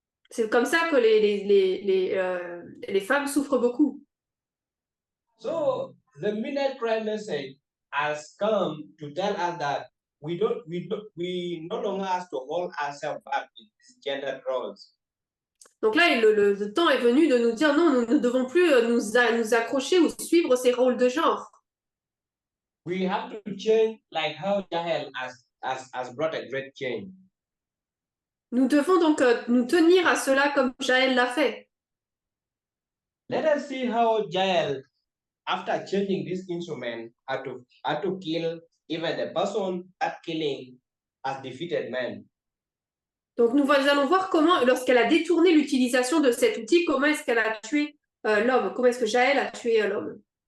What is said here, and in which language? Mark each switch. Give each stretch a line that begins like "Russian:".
French: C'est comme ça que les femmes souffrent beaucoup.
English: So the Midnight Cry message has come to tell us that we no longer have to hold ourselves back with these gender roles.
French: Donc là, le temps est venu de nous dire non, nous ne devons plus nous accrocher ou suivre ces rôles de genre.
English: We have to change like how Jael has brought a great change.
French: Nous devons donc nous tenir à cela comme Jaël l'a fait.
English: Let us see how Jael, after changing this instrument, had to kill even the person that killing has defeated men.
French: Donc nous allons voir comment, lorsqu'elle a détourné l'utilisation de cet outil, comment est-ce qu'elle a tué l'homme, comment est-ce que Jaël a tué l'homme.